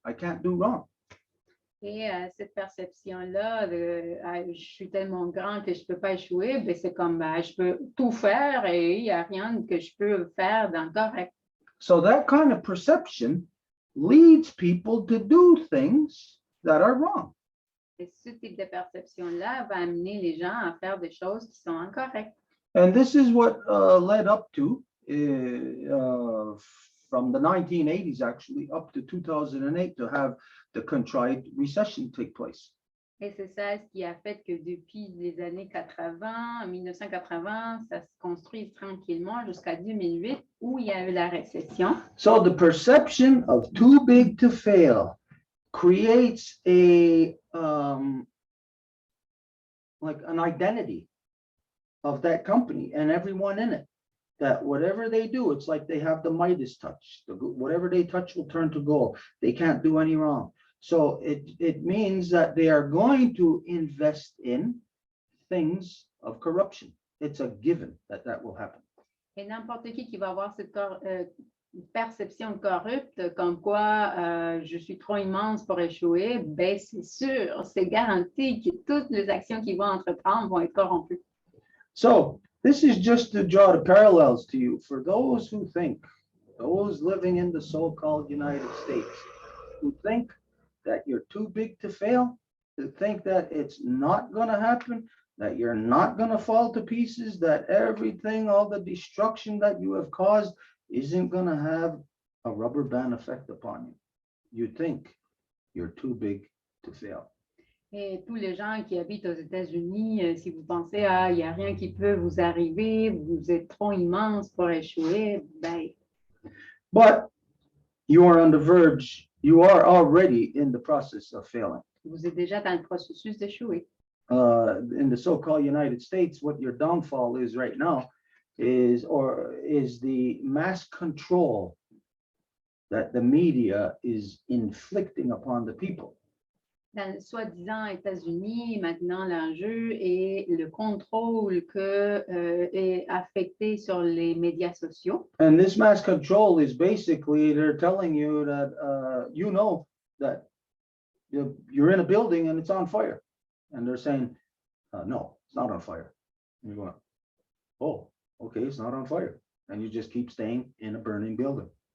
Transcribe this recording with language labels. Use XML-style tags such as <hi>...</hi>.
<en>I can't do wrong.</en> <fr>Et cette perception-là de je suis tellement grand que je ne peux pas échouer, ben, c'est comme je peux tout faire et il n'y a rien que je peux faire d'incorrect.</fr> <en>So that kind of perception leads people to do things that are wrong.</en> <fr>Et ce type de perception-là va amener les gens à faire des choses qui sont incorrectes.</fr> <en>And this is what led up to, from the 1980s actually, up to 2008, to have the contrived recession take place.</en> <fr>Et c'est ça ce qui a fait que depuis les années 80, 1980, ça se construit tranquillement jusqu'à 2008 où il y a eu la récession.</fr> <en>So the perception of too big to fail creates a like an identity of that company and everyone in it, that whatever they do, it's like they have the Midas touch. Whatever they touch will turn to gold. They can't do any wrong. So it means that they are going to invest in things of corruption. It's a given that that will happen.</en> <fr>Et n'importe qui va avoir cette perception corrupte comme quoi je suis trop immense pour échouer, ben c'est sûr, c'est garanti que toutes les actions qu'ils vont entreprendre vont être corrompues.</fr> <en>So this is just to draw the parallels to you for those who think, those living in the so-called United States, who think that you're too big to fail, to think that it's not going to happen, that you're not going to fall to pieces, that everything, all the destruction that you have caused isn't going to have a rubber band effect upon you. You think you're too big to fail.</en> <fr>Et tous les gens qui habitent aux États-Unis, si vous pensez, il n'y a rien qui peut vous arriver, vous êtes trop immense pour échouer, ben.</fr> <en>But you are on the verge, you are already in the process of failing.</en> <fr>Vous êtes déjà dans le processus d'échouer.</fr> <en>In the so-called United States, what your downfall is right now is the mass control that the media is inflicting upon the people.</en> <fr>Dans le soi-disant États-Unis, maintenant l'enjeu est le contrôle que est affecté sur les médias sociaux.</fr> <en>And this mass control is basically, they're telling you that you know that you're in a building and it's on fire. And they're saying, no, it's not on fire. And you're going, oh, okay, it's not on fire. And you just keep staying in a burning building.</en>